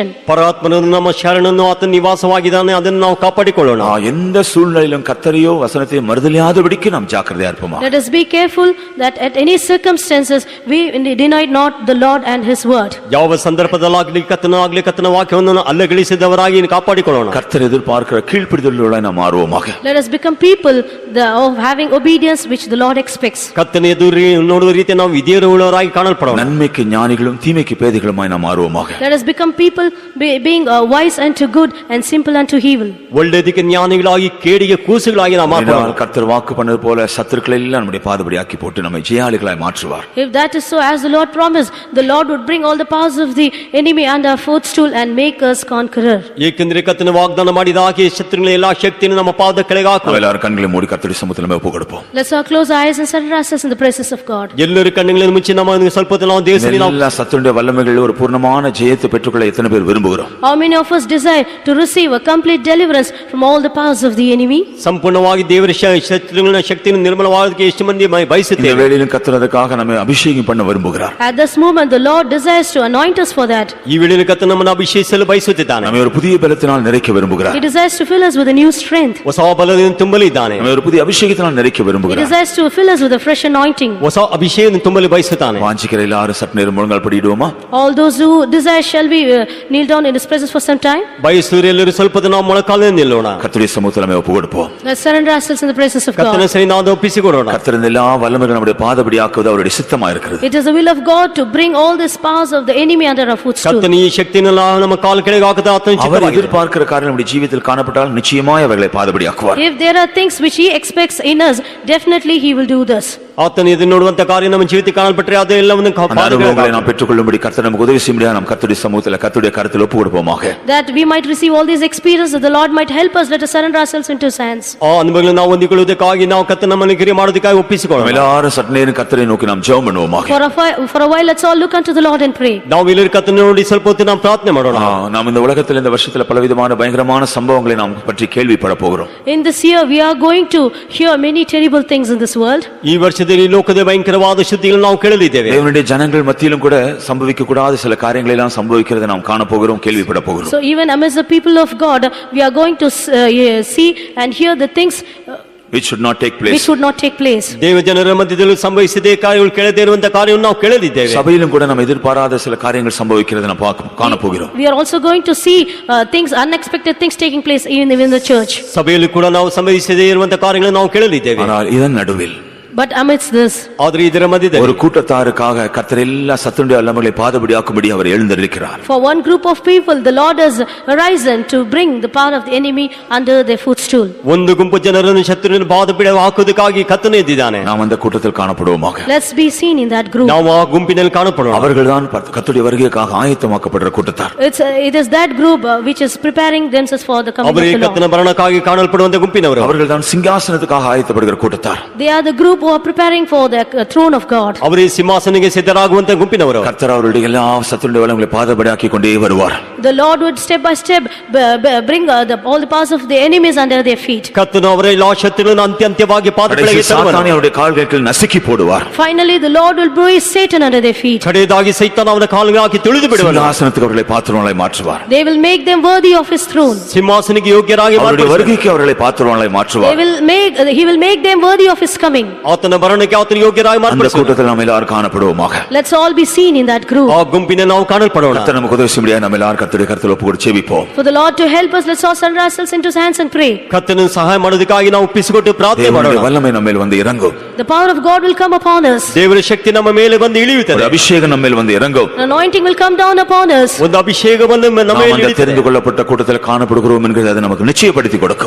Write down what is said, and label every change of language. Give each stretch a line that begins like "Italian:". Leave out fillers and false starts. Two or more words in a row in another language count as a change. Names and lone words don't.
Kannada: ಪರಮಾತ್ಮನು ನಮ್ಮ ಶರಣನು ಆತನ ನಿವಾಸವಾಗಿದ್ದಾನೆ, ಅದನ್ನು ನಾವು ಕಾಪಾಡಿಕೊಳ್ಳೋಣ.
Tamil: எந்த சூழ்நிலையிலும் கர்த்தரையோ வசனத்தை மறுதலியாதபடிக்கு நாம் ஜாக்கிரதையா இருப்போமாக.
English: Let us be careful that at any circumstances we deny not the Lord and his word.
Kannada: ಯಾವ ಸಂದರ್ಭದಲ್ಲಾಗಲಿ ಕರ್ತನ ವಾಕ್ಯವನ್ನು ಅಲ್ಲಗಳಿಸಿದವರಾಗಿ ಕಾಪಾಡಿಕೊಳ್ಳೋಣ.
Tamil: கர்த்தர் எதிர்பார்க்கிற கீழ்ப்படிதலுள்ளவர்களாய் நாம் மாறுவோமாக.
English: Let us become people of having obedience which the Lord expects.
Kannada: ಕರ್ತನ ಎದುರು ನೋಡುವ ರೀತಿ ನಾವು ವಿಧೇಯರುಳ್ಳವರಾಗಿ ಕಾಣಲ್ಪಡೋಣ.
Tamil: நன்மைக்கு ஞானிகளும் தீமைக்கு பேதைகளுமாய் நாம் மாறுவோமாக.
English: Let us become people being wise unto good and simple unto evil.
Kannada: ಒಳ್ಳೆಯದಕ್ಕೆ ಜ್ಞಾನಿಗಳಾಗಿ ಕೇಡಿಗೆ ಕೂಸುಗಳಾಗಿ ನಾವು ಮಾರ್ಪಡೋಣ.
Tamil: கர்த்தர் வாக்கு பண்ணது போல சத்துருக்களை எல்லாம் நம்முடைய பாதபடியாக்கி போட்டு நம்மை ஜெயாளிகளாய் மாற்றுவார்.
English: If that is so, as the Lord promised, the Lord would bring all the powers of the enemy under our footstool and make us conqueror.
Kannada: ಏಕೆಂದರೆ ಕರ್ತನ ವಾಗ್ದಾನ ಮಾಡಿದ ಹಾಗೆ ಶತ್ರುಗಳ ಎಲ್ಲಾ ಶಕ್ತಿಯನ್ನು ನಮ್ಮ ಪಾದ ಕೆಳಗೆ ಹಾಕುವ.
Tamil: எல்லாரும் கண்களை மூடி கர்த்தருடைய சமூகத்தில் ஒப்பு கொடுப்போம்.
English: Let's all close our eyes and surrender ourselves in the presence of God.
Kannada: ಎಲ್ಲರ ಕಣ್ಣುಗಳನ್ನು ಮುಚ್ಚಿ ನಮ್ಮ ಸ್ವಲ್ಪ ಹೊತ್ತು ನಾವು ದೇವರಲ್ಲಿ ನಾವು
Tamil: எல்லா சத்துருடைய வல்லமைகளில் ஒரு பூர்ணமான ஜெயத்தை பெற்றுக்கொள்ள எத்தனை பேர் விரும்புகிறோம்?
English: How many of us desire to receive a complete deliverance from all the powers of the enemy?
Kannada: ಸಂಪೂರ್ಣವಾಗಿ ದೇವರ ಶತ್ರುಗಳ ಶಕ್ತಿಯನ್ನು ನಿರ್ಮಲವಾದಕ್ಕೆ ಎಷ್ಟು ಮಂದಿ
Tamil: இந்த
Kannada: ಬಯಸುತ್ತೇವೆ?
Tamil: வேளையிலும் கர்த்தர் அதற்காக நம்மை அபிஷேகம் பண்ண விரும்புகிறார்.
English: At this moment the Lord desires to anoint us for that.
Kannada: ಈ ವೇಳೆಯಲ್ಲಿ ಕರ್ತನು ನಮ್ಮನ್ನು ಅಭಿಷೇಕಿಸಲು ಬಯಸುತ್ತಿದ್ದಾನೆ.
Tamil: நம்மை ஒரு புதிய பலத்தினால் நிறைக்க விரும்புகிறார்.
English: He desires to fill us with a new strength.
Kannada: ಹೊಸ ಬಲದಿಂದ ತುಂಬಲಿದ್ದಾನೆ.
Tamil: நம்மை ஒரு புதிய அபிஷேகத்தினால் நிறைக்க
English: He
Tamil: விரும்புகிறார்.
English: desires to fill us with a fresh anointing.
Kannada: ಹೊಸ ಅಭಿಷೇಕದಿಂದ ತುಂಬಲು ಬಯಸುತ್ತಾನೆ.
Tamil: வாஞ்சிக்கிற எல்லாரும் சற்று நேரம் முழங்கால் படிடுவோமா?
English: All those who desire, shall we kneel down in His presence for some time?
Kannada: ಬಯಸುವರೆಲ್ಲರೂ ಸ್ವಲ್ಪ ದಿನ ನಾವು ಮೊಳಕಾಲಿನಿಂದ ನಿಲ್ಲೋಣ.
Tamil: கர்த்தருடைய சமூகத்தில் நம்மை ஒப்பு கொடுப்போம்.
English: Let's surrender ourselves in the presence of
Kannada: ಕರ್ತನ
English: God.
Kannada: ಸರಿ ನಾವು ಒಪ್ಪಿಸಿಕೊಡೋಣ.
Tamil: கர்த்தர் இந்த எல்லா வல்லமைகளும் நம்முடைய பாதபடி ஆக்குவது அவருடைய சித்தமா இருக்கிறது.
English: It is the will of God to bring all these powers of the enemy under our footstool.
Kannada: ಕರ್ತನ ಈ ಶಕ್ತಿಯನ್ನೆಲ್ಲ ನಮ್ಮ ಕಾಲು ಕೆಳಗೆ ಹಾಕುತ್ತಾ ಆತನ
Tamil: அவர்
Kannada: ಚಿತ್ತವಾಗಿದೆ.
Tamil: எதிர்பார்க்கிற காரியம் நம்முடைய ஜீவிதத்தில் காணப்பட்டால் நிச்சயமாய் அவர்களை பாதபடி ஆக்குவார்.
English: If there are things which He expects in us, definitely He will do this.
Kannada: ಆತನು ಇದನ್ನು ನೋಡುವಂತ ಕಾರ್ಯ ನಮ್ಮ ಜೀವಿತ ಕಾಣಲ್ಪಟ್ಟರೆ ಅದೆಲ್ಲವನ್ನು
Tamil: அந்த அனுபவங்களை நாம் பெற்றுக்கொள்ளும்படி கர்த்தர் நமக்கு உதவி செய்ய நாம் கர்த்தருடைய சமூகத்தில் கர்த்தருடைய கருத்தில் ஒப்பு கொடுப்போமாக.
English: That we might receive all these experiences, that the Lord might help us. Let us surrender ourselves into His hands.
Kannada: ಆ ಅನುಭವಗಳನ್ನು ನಾವು ಹೊಂದಿಕೊಳ್ಳುವುದಕ್ಕಾಗಿ ನಾವು ಕರ್ತನ ನಮ್ಮನ್ನು ಕ್ರಿಯೆ ಮಾಡೋದಕ್ಕಾಗಿ ಒಪ್ಪಿಸಿಕೊಳ್ಳೋಣ.
Tamil: எல்லாரும் சற்று நேரம் கர்த்தரை நோக்கி நாம் ஜெபம் பண்ணுவோமாக.
English: For a while, let's all look unto the Lord and pray.
Kannada: ನಾವು ಎಲ್ಲರೂ ಕರ್ತನ ನೋಡಿ ಸ್ವಲ್ಪ ಹೊತ್ತು ನಾವು ಪ್ರಾರ್ಥನೆ ಮಾಡೋಣ.
Tamil: நாம் இந்த உலகத்தில் இந்த வருஷத்துல பலவிதமான பயங்கரமான சம்பவங்களை நாம் பற்றி கேள்விப்பட போகிறோம்.
English: In this year, we are going to hear many terrible things in this world.
Kannada: ಈ ವರ್ಷದಲ್ಲಿ ಲೋಕದ ಭಯಂಕರವಾದ ಸುದ್ದಿಗಳನ್ನು ನಾವು ಕೇಳಲಿದ್ದೇವೆ.
Tamil: தேவனுடைய ஜனங்கள் மத்தியிலும் கூட சம்பவிக்க கூடாத சில காரியங்களை எல்லாம் சம்பவிக்கிறதை நாம் காண போகிறோம், கேள்விப்பட போகிறோம்.
English: So even amidst the people of God, we are going to see and hear the things which should not take place. which should not take place.
Kannada: ದೇವ ಜನರ ಮಧ್ಯದಲ್ಲಿ ಸಂಭವಿಸಿದೆ ಕಾರ್ಯಗಳು ಕೇಳದೇ ಇರುವಂತ ಕಾರ್ಯವನ್ನು ನಾವು ಕೇಳಲಿದ್ದೇವೆ.
Tamil: சபையிலும் கூட நாம் எதிர்பாராத சில காரியங்கள் சம்பவிக்கிறதை நாம் காண போகிறோம்.
English: We are also going to see things, unexpected things taking place even in the church.
Kannada: ಸಭೆಯಲ್ಲಿ ಕೂಡ ನಾವು ಸಂಭವಿಸದೇ ಇರುವಂತ ಕಾರ್ಯಗಳನ್ನು ನಾವು ಕೇಳಲಿದ್ದೇವೆ.
Tamil: ஆனால் இதன் நடுவில்
English: But amidst this,
Kannada: ಆದರೆ ಇದರ ಮಧ್ಯದಲ್ಲಿ
Tamil: ஒரு கூட்டத்தாருக்காக கர்த்தர் எல்லா சத்துடைய வல்லமைகளை பாதபடியாக்கும்படி அவர் எழுந்தருளிக்கிறார்.
English: for one group of people, the Lord has arisen to bring the power of the enemy under their footstool.
Kannada: ಒಂದು ಗುಂಪು ಜನರನ್ನು ಶತ್ರುವಿನ ಬಾಧಪೀಡ ಹಾಕುವುದಕ್ಕಾಗಿ ಕರ್ತನು ಎದ್ದಿದ್ದಾನೆ.
Tamil: நாம் அந்த கூட்டத்தில் காணப்படுவோமாக.
English: Let's be seen in that group.
Kannada: ನಾವು ಆ ಗುಂಪಿನಲ್ಲಿ ಕಾಣಪಡೋಣ.
Tamil: அவர்கள்தான் கர்த்தருடைய வருகைக்காக ஆயத்தமாக்கப்படுற கூட்டத்தார்.
English: It is that group which is preparing themselves for the coming of
Kannada: ಅವರೇ
English: the Lord.
Kannada: ಕರ್ತನ ಬರಣಕ್ಕಾಗಿ ಕಾಣಲ್ಪಡುವಂತ ಗುಂಪಿನವರು.
Tamil: அவர்கள்தான் சிங்காசனத்துக்காக ஆயத்தப்படுகிற கூட்டத்தார்.
English: They are the group who are preparing for the throne of God.
Kannada: ಅವರೇ ಸಿಂಹಾಸನಕ್ಕೆ ಸಿದ್ಧರಾಗುವಂತ ಗುಂಪಿನವರು.
Tamil: கர்த்தர் அவருடைய எல்லா சத்துடைய வல்லமைகளை பாதபடியாக்கி கொண்டே வருவார்.
English: The Lord would step by step bring all the powers of the enemies under their feet.
Kannada: ಕರ್ತನು ಅವರ ಎಲ್ಲಾ ಶತ್ರುಗಳನ್ನು ಅಂತ್ಯವಾಗಿ ಪಾದಗಳಿಗೆ ತರುವನು.
Tamil: சாத்தானை அவருடைய கால்களுக்கு நசுக்கி போடுவார்.
English: Finally the Lord will bruise Satan under their feet.
Kannada: ಕಡೆಯದಾಗಿ ಸೈತಾನ ಅವನ ಕಾಲಿಗೆ ಹಾಕಿ ತುಳಿದು ಬಿಡುವನು.
Tamil: சிங்காசனத்துக்கு அவர்களை பாத்திரவான்களாய் மாற்றுவார்.
English: They will make them worthy of His throne.
Kannada: ಸಿಂಹಾಸನಕ್ಕೆ ಯೋಗ್ಯರಾಗಿ
Tamil: அவருடைய
Kannada: ಮಾಡುವರು.
Tamil: வருகைக்கு அவர்களை பாத்திரவான்களாய் மாற்றுவார்.
English: He will make them worthy of His coming.
Kannada: ಆತನ ಬರಣಕ್ಕೆ ಆತನ ಯೋಗ್ಯರಾಗಿ
Tamil: அந்த
Kannada: ಮಾಡುವರು.
Tamil: கூட்டத்தில் நாம் எல்லாரும் காணப்படுவோமாக.
English: Let's all be seen in that group.
Kannada: ಆ ಗುಂಪಿನ ನಾವು ಕಾಣಲ್ಪಡೋಣ.
Tamil: கர்த்தர் நமக்கு உதவி செய்ய நம்ம எல்லாரும் கர்த்தருடைய கருத்தில் ஒப்பு கொடுத்து ஜெபிப்போம்.
English: For the Lord to help us, let's all surrender ourselves into His hands and pray.
Kannada: ಕರ್ತನ ಸಹಾಯ ಮಾಡೋದಕ್ಕಾಗಿ ನಾವು ಒಪ್ಪಿಸಿಕೊಟ್ಟು ಪ್ರಾರ್ಥನೆ
Tamil: தேவனுடைய
Kannada: ಮಾಡೋಣ.
Tamil: வல்லமை நம்ம மேல் வந்து இறங்கும்.
English: The power of God will come upon us.
Kannada: ದೇವರ ಶಕ್ತಿ ನಮ್ಮ ಮೇಲೆ ಬಂದು
Tamil: ஒரு
Kannada: ಇಳಿಯುತ್ತದೆ.
Tamil: அபிஷேகம் நம்ம மேல் வந்து இறங்கும்.
English: An anointing will come down upon us.
Kannada: ಒಂದು ಅಭಿಷೇಕ ಬಂದು ನಮ್ಮ
Tamil: நாம்
Kannada: ಮೇಲೆ
Tamil: அந்த
Kannada: ಇಳಿಯುತ್ತದೆ.
Tamil: தெரிந்து கொள்ளப்பட்ட கூட்டத்தில் காணப்படுகிறோம் என்கிறது அது நமக்கு நிச்சயப்படுத்தி கொடுக்கும்.